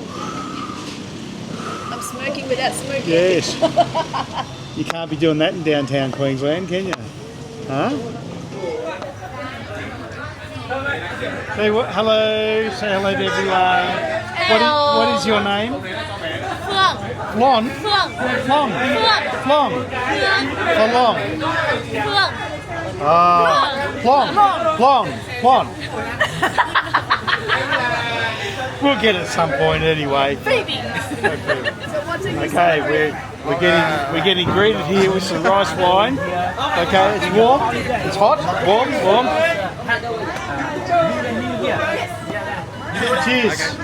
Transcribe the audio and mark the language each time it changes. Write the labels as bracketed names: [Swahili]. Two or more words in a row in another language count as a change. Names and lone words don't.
[English] I'm smoking without smoking. Yes. You can't be doing that in downtown Queensland, can you? Huh? Say what? Hello. Say hello to everyone. Hello. What is your name? Phương. Flon. Phương. Flon. Flon. Flon. Phương. Flon. Flon. We'll get it at some point anyway. Baby. Okay, we're getting greeted here with some rice wine. Okay, it's warm, it's hot, warm. Cheers.